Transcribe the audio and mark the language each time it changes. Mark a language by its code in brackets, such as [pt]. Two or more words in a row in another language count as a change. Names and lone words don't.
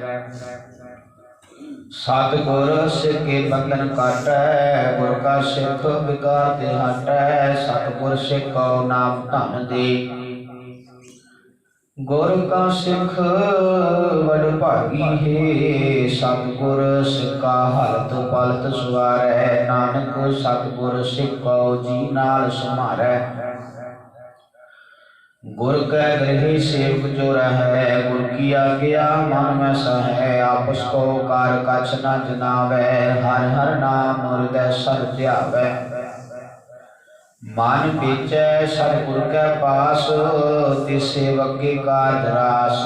[pa] ਸਤਗੁਰ ਸਿਖ ਕੇ ਬੰਧਨ ਕਾਟੈ, ਗੁਰ ਕਾ ਸਿਖ ਵਿਕਾਰ ਤੇ ਹਟੈ। ਸਤਗੁਰ ਸਿਖ ਕੋ ਨਾਮ ਧਨ ਦੇ, ਗੁਰ ਕਾ ਸਿਖ ਬੜ ਭਾਗੀ ਹੈ, ਸਤਗੁਰ ਸਿੱਕਾ ਹਲਤ ਪਲਤ ਸਵਾਰੈ। ਨਾਨਕ ਸਤਗੁਰ ਸਿੱਕੋ ਜੀ ਨਾਲ ਸਮਾਰੈ। ਗੁਰ ਕੈ ਗ੍ਰਿਹ ਸੇਵਕ ਜੋ ਰਹੈ, ਗੁਰ ਕੀ ਆਗਿਆ ਮਨ ਮੇਂ ਸਹੈ। ਆਪਸ ਕੋ ਕਾਰ ਕਛ ਨ ਜਨਾਵੈ, ਹਰ ਹਰ ਨਾਮ ਹਿਰਦੇ ਸਰ ਧਿਆਵੈ। ਮਨ ਬੇਚੈ ਸਤਗੁਰ ਕੇ ਪਾਸ, ਤਿਸ ਸੇਵਕ ਕੇ ਕਾਰਜ ਰਾਸ।